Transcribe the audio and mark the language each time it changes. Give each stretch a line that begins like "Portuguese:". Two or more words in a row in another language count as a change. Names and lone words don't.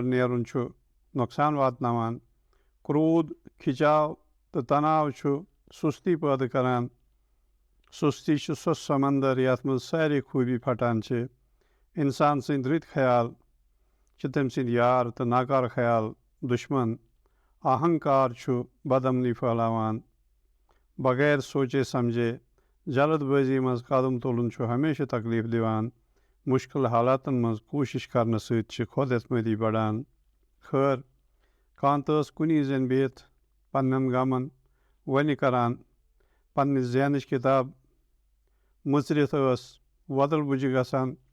Kashmiri: نیرُن چھُ نۄقصان واتناوان کروٗد کھِچاو تہٕ تناو چھُ سُستی پٲدٕ کران سُستی چھُ سُہ سمندر یتھ منٛز سارے خوٗبی پھٹان چھِ انسان سٕنٛدۍ رٕتۍ خیال چھِ تٔمۍ سٕنٛدۍ یار تہٕ ناکار خیال دُشمن اہنکار چھُ بدعمنی پھٔہلاوان
Urdu: بغیر سوچے سمجھے
Kashmiri: جلد بٲزی منٛز قدم تُلُن چھُ ہمیشہ تکلیف دِوان مُشکل حالاتن منٛز کوٗشش کرنہٕ سۭتۍ چھِ خۄد اعتمٲدی بڑان خٲر کانٛہہ ٲس کُنی زٔنۍ بِہِتھ پننٮ۪ن غمن وَنہِ کران پننہِ ذہنٕچ کِتاب مٕژرِتھ ٲس وۄدل بُجہِ گژھان